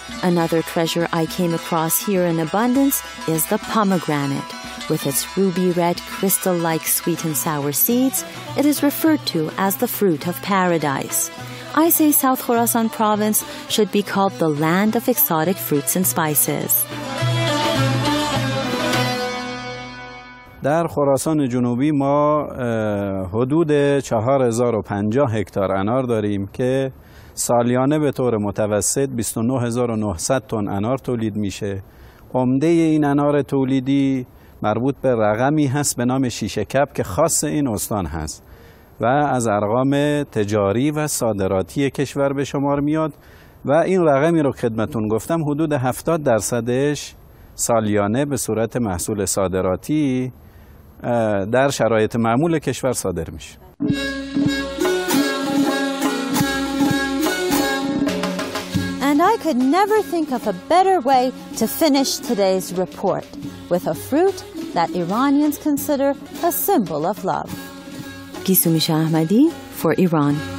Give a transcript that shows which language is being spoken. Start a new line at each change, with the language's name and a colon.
English: Another treasure I came across here in abundance is the pomegranate. With its ruby red, crystal-like sweet and sour seeds, it is referred to as the fruit of paradise. I say South Khorasan province should be called the land of exotic fruits and spices.
Persian: در خراسان جنوبی ما حدود 4050 هکتار انار داریم که سالیانه به طور متوسط 29900 تن انار تولید میشه. عمده این انار تولیدی مربوط به رقمی هست به نام شیشه کپ که خاص این استان هست و از ارقام تجاری و صادراتی کشور به شمار میاد و این رقمی رو خدمتون گفتم حدود 70% سالیانه به صورت محصول صادراتی در شرایط معمول کشور صادر میشه.
English: And I could never think of a better way to finish today's report, with a fruit that Iranians consider a symbol of love. Gisumisha Ahmadi for Iran.